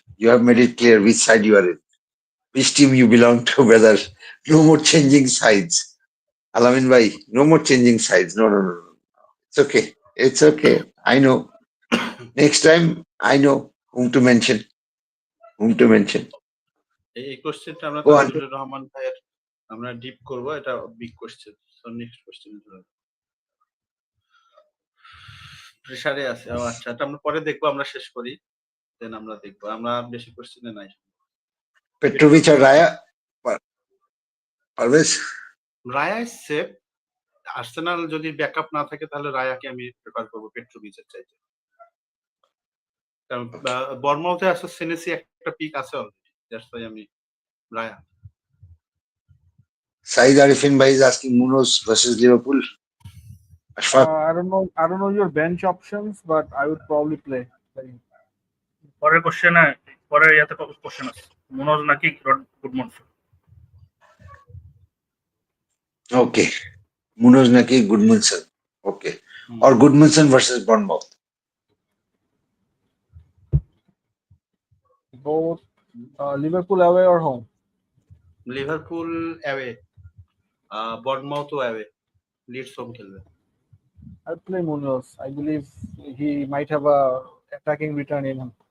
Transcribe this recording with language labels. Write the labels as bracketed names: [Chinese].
[English] You have made it clear which side you are in. Which team you belong to, brother. No more changing sides. Alamin bhai, no more changing sides. No. It's okay. It's okay. I know. Next time, I know whom to mention. [Bangla] এই কোশ্চেনটা আমরা [English] Go on. [Bangla] তাজুলুর Rahman ভাইয়ের আমরা deep করব, এটা big question. So next question প্রেসারে আছে। ও আচ্ছা, এটা আমরা পরে দেখবো, আমরা শেষ করি দেন আমরা দেখবো। আমরা বেশি কোশ্চেনে নাই। [English] Petrovic or Raya? Always. Raya is safe. [Bangla] Arsenal যদি ব্যাকআপ না থাকে তাহলে রায়াকে আমি প্রেফার করবো পেট্রোভিচের চাইতে। কারণ বর্মাউথে আছে সেনেসি একটা পিক আছে অলরেডি, [English] that's why [Bangla] আমি Raya. [English] Saeed Arifin Bhai is asking Munoz versus Liverpool. Ashfaq. I don't know your bench options, but I would probably play him. [Bangla] পরের কোশ্চেনে পরের ইয়াতে কোশ্চেন আছে, মুনোজ নাকি গুডমনসন? [English] Okay. Munoz Naki Goodmanson. Okay. Or Goodmanson versus Bournemouth. Both Liverpool away or home? [Bangla] Liverpool away, বর্নমাউথও away, Leeds home খেলবে। [English] I'd play Munoz. I believe he might have a attacking return in him.